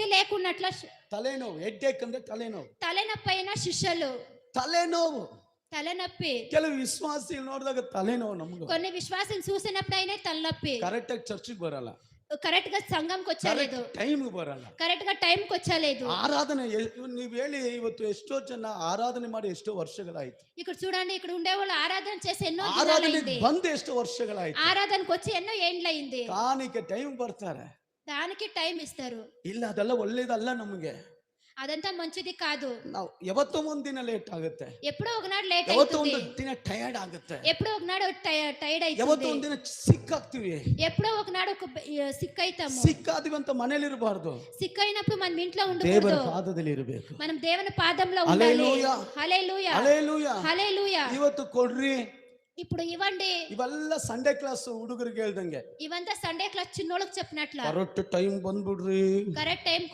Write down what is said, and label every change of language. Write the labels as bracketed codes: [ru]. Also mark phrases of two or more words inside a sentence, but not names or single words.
[te] లేకున్నట్ల [kn] ತಲೆನೋವು, ಹೆಡ್ಡೇಕ್ ಅಂದ್ರೆ ತಲೆನೋವು. [te] తలనొప్పైన శిష్యులు [kn] ತಲೆನೋವು. [te] తలనొప్పి. [kn] ಕೆಲವು ವಿಶ್ವಾಸಿಗಳು ನೋಡಿದಾಗ ತಲೆನೋವು ನಮ್ಗೆ. [te] కొన్ని విశ్వాసం చూసినప్పుడు అయినా తలనొప్పి. [kn] ಕರೆಕ್ಟ್ ಆಗಿ ಚರ್ಚಿಗೆ ಬರಲ್ಲ, [te] కరెక్ట్ గా సంఘంకి వచ్చలేదు, [kn] ಟೈಮ್ ಬರಲ್ಲ, [te] కరెక్ట్ గా టైం కి వచ్చలేదు. [kn] ಆರಾಧನೆ ನೀವು ಹೇಳಿ, ಇವತ್ತು ಎಷ್ಟೋ ಜನ ಆರಾಧನೆ ಮಾಡಿ ಎಷ್ಟೋ ವರ್ಷಗಳಾಯ್ತು. [te] ఇక్కడ చూడండి, ఇక్కడ ఉండేవాళ్ళు ఆరాధన చేసి ఎన్నో [kn] ಆರಾಧನೆ [te] దినాలైంది, [kn] ಬಂದು ಎಷ್ಟೋ ವರ್ಷಗಳಾಯ್ತು. [te] ఆరాధనకు వచ్చి ఎన్నో ఏండ్లైంది. [kn] ಕಾಣಿಕೆ ಟೈಮ್ ಬರ್ತಾರೆ, [te] దానికి టైం ఇస్తారు. [kn] ಇಲ್ಲ ಅದೆಲ್ಲ ಒಳ್ಳೇದಲ್ಲ ನಮಗೆ. [te] అదంతా మంచిది కాదు. [kn] ನಾವು ಯಾವತ್ತೋ ಒಂದಿನ ಲೇಟ್ ಆಗುತ್ತೆ, [te] ఎప్పుడో ఒకనాడు లేట్ [kn] ಯಾವತ್ತೋ [te] అవుతుంది, [kn] ಒಂದು ದಿನ ಟಯರ್ಡ್ ಆಗುತ್ತೆ, [te] ఎప్పుడో ఒకనాడు టైర్డ్ [kn] ಯಾವತ್ತೋ [te] అవుతుంది, [kn] ಒಂದಿನ ಸಿಕ್ಕಾಗ್ತೀವಿ. [te] ఎప్పుడో ఒకనాడు సిక్ అవుతాము. [kn] ಸಿಕ್ಕಾದಿವಿ ಅಂತ ಮನೇಲಿ ಇರಬಾರ್ದು, [te] సిక్ అయినప్పుడు మనం ఇంట్లో [kn] ದೇವರ [te] ఉండకూడదు, [kn] ಪಾದದಲ್ಲಿ ಇರಬೇಕು. [te] మనం దేవుని పాదంలో ఉండాలి. హల్లెలూయా, హల్లెలూయా, [kn] ಹಲ್ಲೆಲೂಯಾ, [te] హల్లెలూయా. [kn] ಇವತ್ತು ಕೊಡ್ರಿ. [te] ఇప్పుడు ఇవ్వండి. [kn] ಇವೆಲ್ಲ [en] Sunday class [kn] ಹುಡುಗರಿಗೆ ಹೇಳ್ದಂಗೆ, [te] ఇవంతా [en] Sunday class [te] చిన్నోళ్ళకి చెప్పినట్ల [en] correct time [kn] ಬಂದ್ಬಿಡ್ರಿ. [en] correct time